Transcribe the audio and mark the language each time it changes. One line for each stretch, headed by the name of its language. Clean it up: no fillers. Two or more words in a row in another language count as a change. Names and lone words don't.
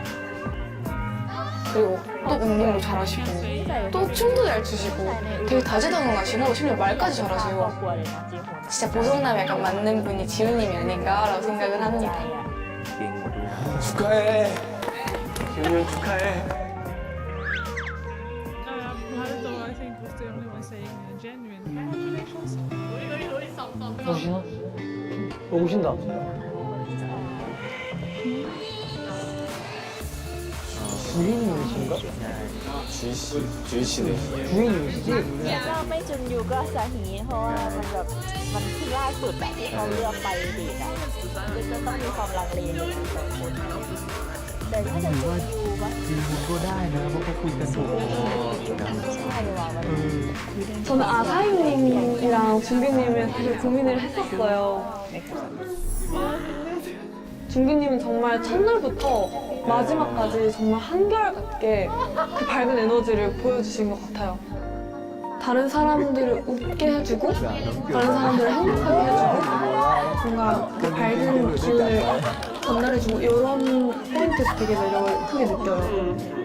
Korean: 그리고 또 운동도 잘하시고 또 춤도 잘 추시고 되게 다재다능하시고 심지어 말까지 잘하세요. 진짜 보석남에 약간 맞는 분이 지훈님이 아닌가라고 생각을 합니다. 축하해. 지훈이 형 축하해.
English: Haruto, I think, was the only one saying genuine congratulations.
Korean: 오시나? 오신다. 주인님이신가? 주희씨네. 주인님이시지?
Thai: ก็ไม่จุนยูก็สาฮีเพราะว่ามันแบบมันที่ล่าสุดอะที่เขาเลือกไปเดทอะก็จะต้องมีความลังเลในการสองคนแต่ถ้าจะจุนยูปะ ก็ได้นะเพราะเขาคุยกันถูกคอ ใช่ว่ะมัน
Korean: 저는 아사히님이랑 준규님을 사실 고민을 했었어요. 준규님은 정말 첫날부터 마지막까지 정말 한결같게 그 밝은 에너지를 보여주신 것 같아요. 다른 사람들을 웃게 해주고 다른 사람들을 행복하게 해주고 뭔가 그 밝은 기운을 전달해주고 이런 포인트에서 되게 매력을 크게 느껴요.